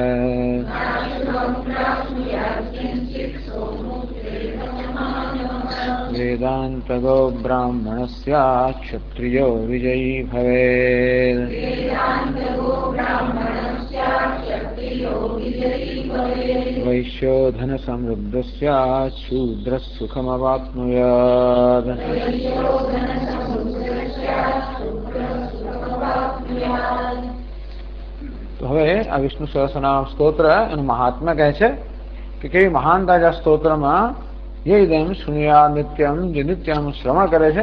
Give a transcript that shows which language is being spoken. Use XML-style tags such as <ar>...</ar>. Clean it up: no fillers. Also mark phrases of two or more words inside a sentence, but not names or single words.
<sa>वेदान्तगो ब्राह्मणस्यात् क्षत्रियो विजयी भवेत्। वैश्यो धनसमृद्धस्यात् शूद्रः सुखमवाप्नुयात्।</sa> <gu>તો હવે આ વિષ્ણુ સહસ્રનામ સ્તોત્ર એનું મહાત્મ્ય કહે છે કે કેવી મહાનતા છે આ સ્તોત્રમાં.</gu> <sa>यैदम शृणुया नित्यम,</sa> <gu>જે નિત્યનું શ્રવણ કરે છે.</gu>